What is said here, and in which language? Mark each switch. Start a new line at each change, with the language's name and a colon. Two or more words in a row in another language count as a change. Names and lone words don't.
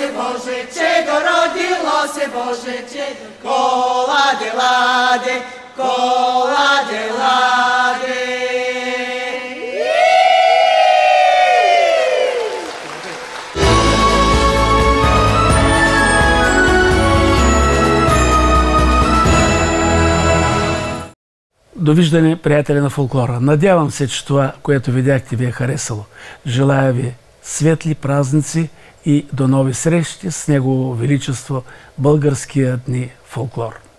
Bulgarian: Боже чедо, родило се Боже чедо. Коладе, ладе, коладе, ладе. Довиждане, приятели на фолклора. Надявам се, че това, което видяхте, ви е харесало. Желая ви светли празници и до нови срещи с Негово Величество, Българския дни фолклор.